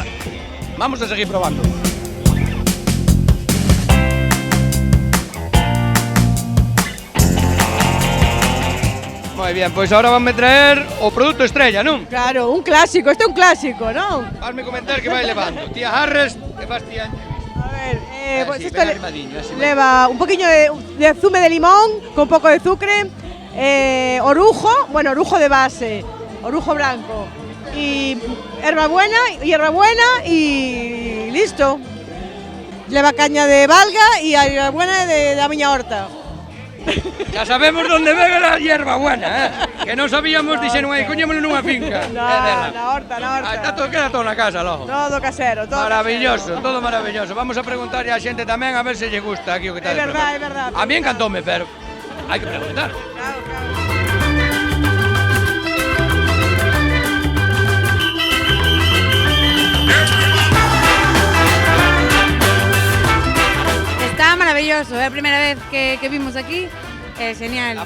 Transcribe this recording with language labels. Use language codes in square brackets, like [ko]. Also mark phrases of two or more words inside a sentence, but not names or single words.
[gl] Vamos a seguir probando. Moi bien, pois agora vanme traer o produto estrella, non? Claro, un clásico, este é un clásico, non? Vasme comentar que vai levando. Tía Harres, que faz tía? [es] A ver, pues sí, esto arrimadinho, lleva un poquillo de zume de limón con un poco de azúcar, orujo, bueno, orujo de base, orujo blanco y hierbabuena y listo. Lleva caña de Valga y hierbabuena de la miña horta. Ya sabemos dónde bebe la hierbabuena, [gl] que non sabíamos, dixeron aí, coñémolo nunha finca. Na horta. Queda todo na casa, logo. [es] Todo casero, todo maravilloso, casero. todo maravilloso. [gl] Vamos a preguntarle á xente tamén a ver se lle gusta aquí o que está É verdad, é verdad. A mí encantoume, pero hai que preguntar. Está maravilloso, é a primeira vez que vimos aquí, é genial.